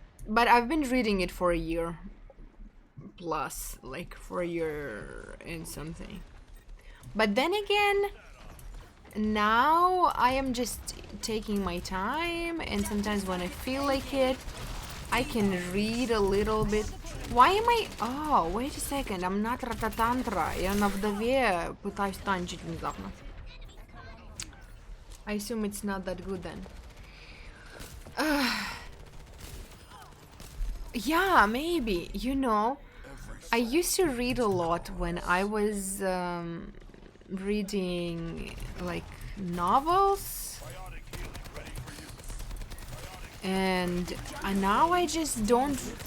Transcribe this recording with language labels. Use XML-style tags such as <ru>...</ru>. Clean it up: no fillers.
<en>But I've been reading it for a year plus, like for a year and something. But then again, now I am just taking my time, and sometimes when I feel like it, I can read a little bit. Why am I... Oh, wait a second, I'm not рататантра.</en> <ru>Я на вдове пытаюсь танчить внезапно.</ru> <en>I assume it's not that good then. Yeah, maybe. You know, I used to read a lot when I was reading like novels, and now I just don't.</en>